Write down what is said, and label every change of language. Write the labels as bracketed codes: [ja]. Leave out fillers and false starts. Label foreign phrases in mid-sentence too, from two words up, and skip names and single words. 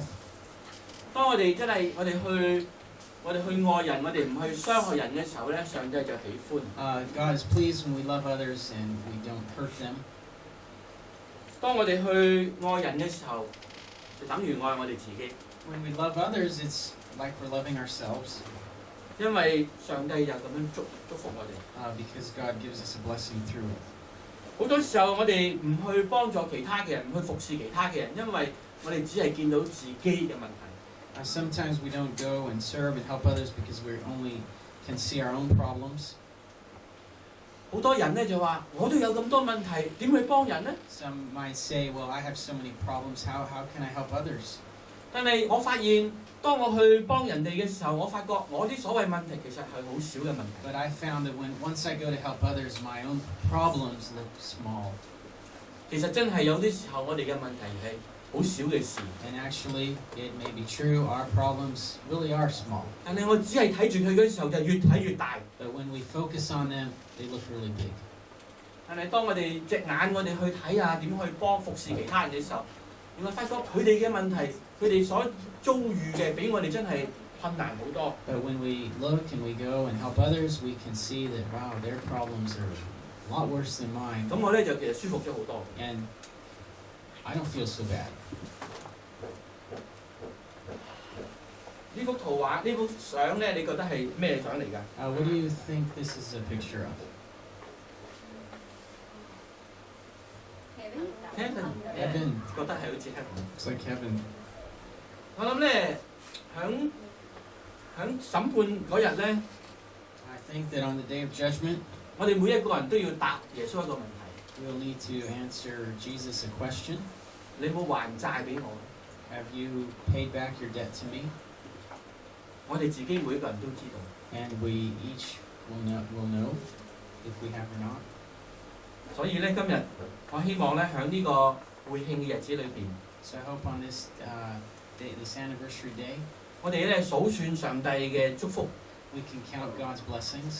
[yue] 當我哋真係我哋去愛人，我哋唔去傷害人嘅時候咧，上帝就喜歡。 [en] God is pleased when we love others and we don't hurt them. [yue] 當我哋去愛人嘅時候，就等於愛我哋自己。 [en] When we love others, it's like we're loving ourselves. [yue] 因為上帝就咁樣祝福我哋。 [en] because God gives us a blessing through it. [yue] 好多時候我哋唔去幫助其他嘅人，唔去服侍其他嘅人，因為我哋只係見到自己嘅問題。 [en] Sometimes we don't go and serve and help others because we only can see our own problems. [yue] 好多人咧就話：我都有咁多問題，點去幫人呢？ [en] Some might say, well, I have so many problems, how can I help others? [yue] 但係我發現，當我去幫人哋嘅時候，我發覺我啲所謂問題其實係好少嘅問題。 [en] But I found that once I go to help others, my own problems look small. [yue] 其實真係有啲時候，我哋嘅問題係好少嘅事。 [en] And actually, it may be true, our problems really are small. [yue] 但係我只係睇住佢嘅時候，就越睇越大。 [en] But when we focus on them, they look really big. [yue] 但係當我哋隻眼我哋去睇下點去幫服侍其他人嘅時候，原來發覺佢哋嘅問題，佢哋所遭遇嘅比我哋真係困難好多。 [en] But when we look and we go and help others, we can see that, wow, their problems are a lot worse than mine. [yue] 咁我咧就其實舒服咗好多。 [en] And I don't feel so bad. [yue] 呢幅圖畫，呢幅相咧，你覺得係咩相嚟㗎？ [en] What do you think this is a picture of? [yue] Kevin 覺得係好似 Kevin。 [en] Looks like Kevin. [yue] 我諗咧，響審判嗰日咧， [en] I think that on the day of judgment, [yue] 我哋每一個人都要答耶穌一個問題： [en] we'll need to answer Jesus a question. [yue] 你有冇還債俾我？ [en] Have you paid back your debt to me? [yue] 我哋自己每一個人都知道。 [en] And we each will know if we have or not. [yue] 所以咧，今日我希望咧，喺呢個會慶嘅日子裏邊， [en] So I hope on this day, this anniversary day, [yue] 我哋咧數算上帝嘅祝福， [en] we can count God's blessings,